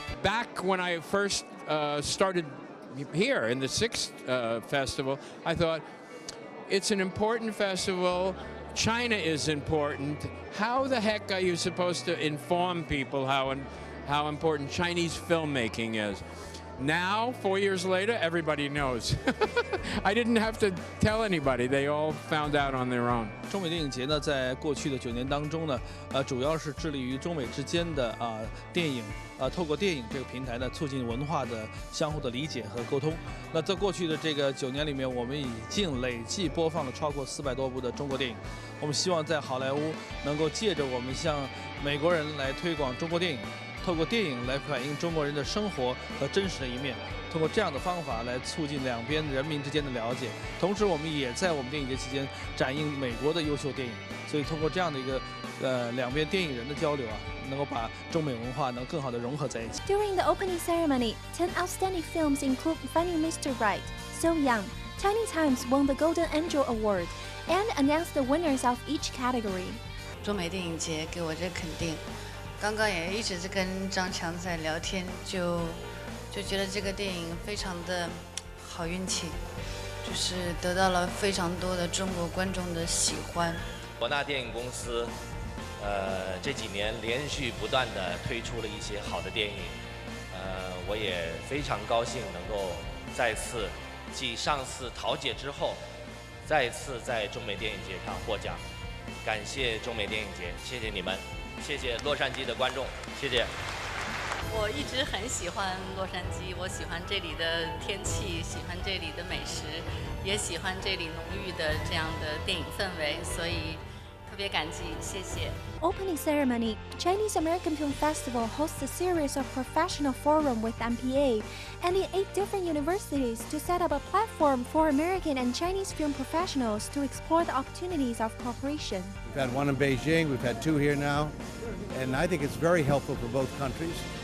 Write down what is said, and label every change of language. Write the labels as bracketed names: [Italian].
[English] Back when I first started here in the 6th festival, I thought, it's an important festival. China is important. How the heck are you supposed to inform people how important Chinese filmmaking is? Now, 4 years later, everybody knows. I didn't have to tell anybody. They all found out on their own. [Chinese] 中美电影节呢，在过去的9年当中呢，主要是致力于中美之间的电影，透过电影这个平台呢，促进文化的相互的理解和沟通。那在过去的这个9年里面，我们已经累计播放了超过400多部的中国电影。我们希望在好莱坞能够借着我们向美国人来推广中国电影。透过电影来反映中国人的生活和真实的一面，通过这样的方法来促进两边人民之间的了解。同时，我们也在我们电影节期间展映美国的优秀电影。所以，通过这样的一个两边电影人的交流啊，能够把中美文化能更好的融合在一起。 [English] During the opening ceremony, 10 outstanding films include Finding Mr. Right, So Young, Tiny Times won the Golden Angel Award, and announced the winners of each category. [Chinese] 中美电影节给我这肯定。刚刚也一直在跟张强在聊天，就觉得这个电影非常的好运气，就是得到了非常多的中国观众的喜欢。博纳电影公司，这几年连续不断的推出了一些好的电影，我也非常高兴能够再次继上次桃姐之后，再一次在中美电影节上获奖，感谢中美电影节，谢谢你们。谢谢洛杉矶的观众，谢谢。我一直很喜欢洛杉矶，我喜欢这里的天气，喜欢这里的美食，也喜欢这里浓郁的这样的电影氛围，所以特别感激，谢谢。 [English] Opening ceremony, Chinese American Film Festival hosts a series of professional forum with MPA and in 8 different universities to set up a platform for American and Chinese film professionals to explore the opportunities of cooperation. We've had one in Beijing, we've had 2 here now, and I think it's very helpful for both countries.